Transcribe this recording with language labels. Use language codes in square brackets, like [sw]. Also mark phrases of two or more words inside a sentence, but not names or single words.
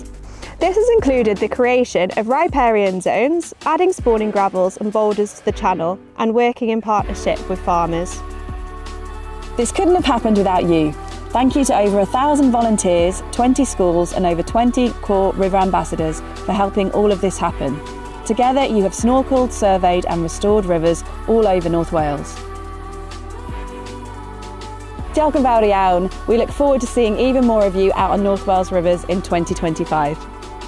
[en] This has included the creation of riparian zones, adding spawning gravels and boulders to the channel, and working in partnership with farmers. This couldn't have happened without you. Thank you to over 1,000 volunteers, 20 schools and over 20 core river ambassadors for helping all of this happen. Together you have snorkeled, surveyed and restored rivers all over North Wales. [cy] Diolch yn fawr iawn. [en] We look forward to seeing even more of you out on North Wales rivers in 2025.